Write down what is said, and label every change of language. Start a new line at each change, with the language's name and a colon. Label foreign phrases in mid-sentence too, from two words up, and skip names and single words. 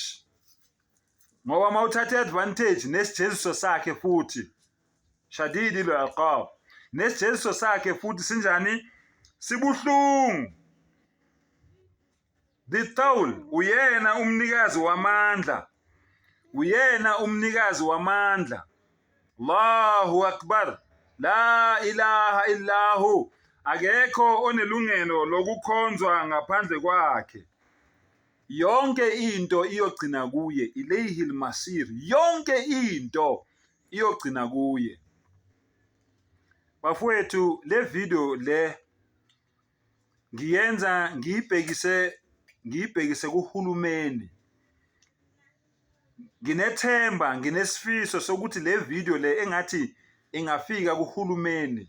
Zulu: Ngoba mawuthatha iadvantage nesijeziso sakhe futhi
Arabic: شديد العقاب.
Zulu: Nesijeziso sakhe futhi sinjani? Sibuhlungu. Dithaul uyena umnikazi wamandla. Uyena umnikazi wamandla.
Arabic: الله أكبر. لا إله إلا هو.
Zulu: Akekho onelungelo lokukhonzwa ngaphandle kwakhe. Yonke into iyogcina kuye,
Arabic: إليه المصير.
Zulu: Yonke into iyogcina kuye. Bafowethu, le video le ngiyenza ngiyibhekise kuhulumeni. Nginethemba, nginesifiso sokuthi le video le engathi ingafika kuhulumeni.